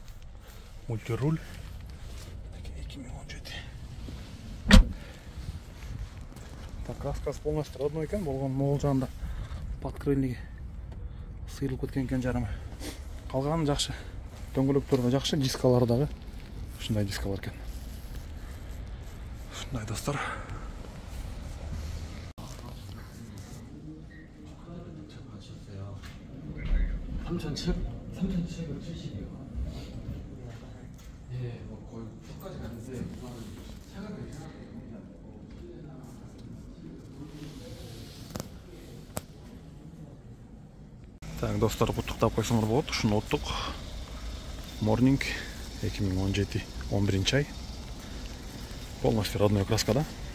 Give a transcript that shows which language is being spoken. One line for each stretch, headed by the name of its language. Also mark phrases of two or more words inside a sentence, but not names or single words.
Kyrgyz: Мультируль. 2017. Так, краскасы
Russian: полностью родной
Kyrgyz: екен, болгон могул жагында подкрыльниги сыйрылып кеткен экен жарымы. Калганы жакшы. Дөңгөлөктөр да жакшы, дискалар дагы ушундай дискалар экен. Ушундай достор.
Korean: 예, 뭐 거의 끝까지 갔는데 차가
Kyrgyz: Так, достор, куттуктап койсоңор болот. Ушуну оттук. Morning 2017 11 ай.
Russian: Полностью родной
Kyrgyz: краскада.